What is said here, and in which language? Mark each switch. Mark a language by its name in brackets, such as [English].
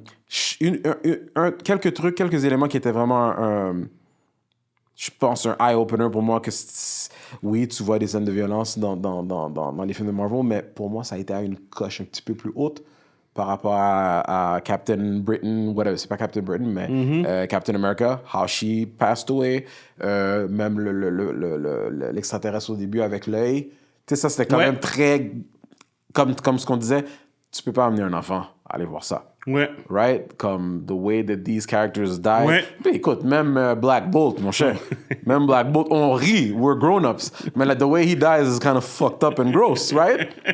[French] Quelques éléments qui étaient vraiment je pense un eye-opener pour moi, que oui, tu vois des scènes de violence dans les films de Marvel, mais pour moi, ça a été à une coche un petit peu plus haute par rapport à Captain Britain, whatever, c'est pas Captain Britain, mais Captain America, [English] how she passed away, [French] même l'extraterrestre au début avec l'œil. Tu sais, ça, c'était quand même très... Comme ce qu'on disait, tu peux pas amener un enfant à aller voir ça. [English] Right? [French] Comme [English] the way that these characters die. [French] Mais écoute, même Black Bolt, mon cher. Même Black Bolt, on rit, [English] we're grown-ups. [French] Mais [English] the way he dies is kind of fucked up and gross, right?